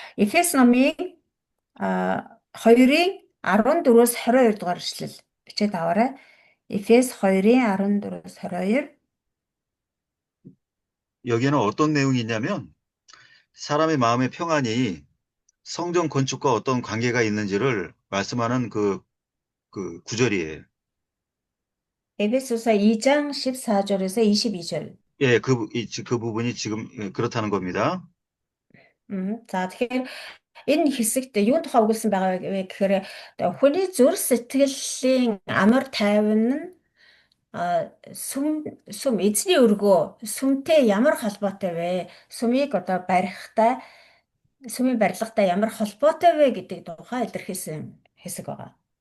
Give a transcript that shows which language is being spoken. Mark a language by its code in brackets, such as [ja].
[mn] Эфес номын 2-ын 14-өөс 22 дугаар эшлэл бичээд аваарай. Эфес 2-ын 14-өөс 22. [ko] 여기에는 어떤 내용이 있냐면 사람의 마음의 평안이 성전 건축과 어떤 관계가 있는지를 말씀하는 그 구절이에요. 에베소서 2장 14절에서 22절. 예, 그 부분이 지금 그렇다는 겁니다. [mn] За тэгэхээр энэ хэсэгт юун тухай өгүүлсэн байгаа вэ гэхээр хүний зүрх сэтгэлийн амар тайван нь сүм эзний өргөө сүмтэй ямар холбоотой вэ? Сүмийг одоо барихтай сүмийн барилгатай ямар холбоотой вэ гэдэг тухай илэрхийлсэн хэсэг байгаа.